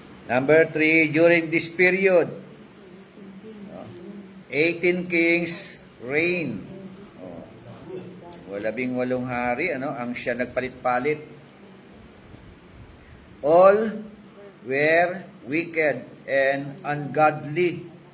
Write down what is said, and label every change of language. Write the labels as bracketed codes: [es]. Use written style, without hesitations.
[en] Number 3, during this period, 18 kings reign. [tl] 18 hari, ano, ang siya nagpalit-palit. [en] All were wicked and ungodly.